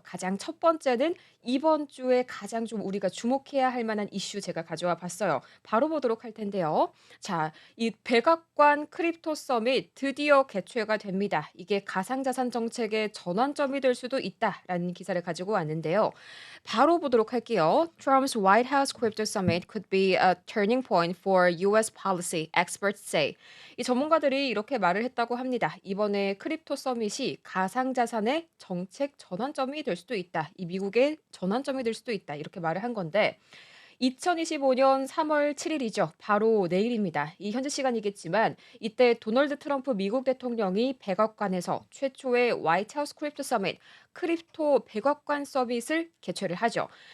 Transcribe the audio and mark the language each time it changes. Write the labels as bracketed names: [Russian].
[Korean] 가장 첫 번째는 이번 주에 가장 좀 우리가 주목해야 할 만한 이슈 제가 가져와 봤어요. 바로 보도록 할 텐데요. 자, 이 백악관 크립토 서밋 드디어 개최가 됩니다. 이게 가상자산 정책의 전환점이 될 수도 있다라는 기사를 가지고 왔는데요. 바로 보도록 할게요. [English] Trump's White House Crypto Summit could be a turning point for US policy, experts say. [Korean] 이 전문가들이 이렇게 말을 했다고 합니다. 이번에 크립토 서밋이 가상자산의 정책 전환점이 될 수도 있다. 이 미국의 전환점이 될 수도 있다. 이렇게 말을 한 건데 2025년 3월 7일이죠. 바로 내일입니다. 이 현지 시간이겠지만 이때 도널드 트럼프 미국 대통령이 백악관에서 최초의 화이트하우스 크립토 서밋 크립토 백악관 서밋을 개최를 하죠.